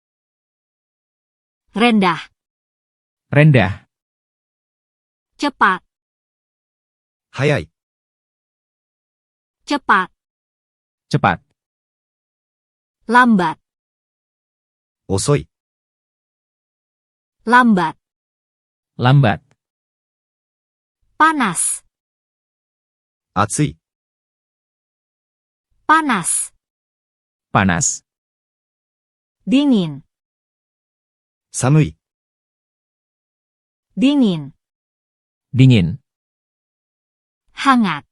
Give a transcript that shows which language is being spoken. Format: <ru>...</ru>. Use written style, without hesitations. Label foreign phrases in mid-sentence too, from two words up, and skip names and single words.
<id>rendah, rendah, cepat,</id> <ja>速い、</ja> <id>cepat, cepat, lambat,</id> <ja>遅い、</ja> <id>lambat, lambat, panas,</id> <ja>暑い、</ja> <id>panas, panas, dingin,</id> <ja>寒い、</ja> <id>dingin, dingin, hangat,</id>